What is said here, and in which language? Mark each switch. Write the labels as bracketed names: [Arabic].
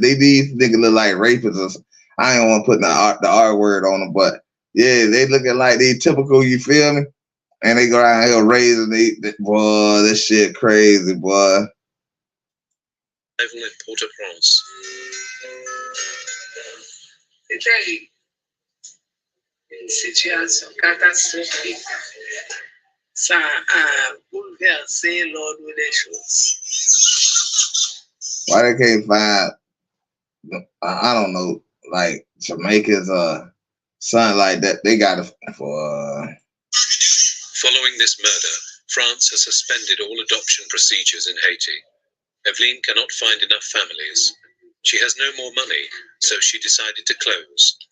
[English] These niggas look like rapists. I ain't want to put the R word on them, but yeah, they looking like they typical, you feel me? And they go around here raising boy, this shit crazy, boy. Arrival in Port-au-Prince. [French] C'était une situation catastrophique. Ça a bouleversé l'ordre des choses. [English] Why they can't find, I don't know, like Jamaica's son like that? They got it for. Following this murder, France has suspended all adoption procedures in Haiti. Evelyn cannot find enough families. She has no more money, so she decided to close.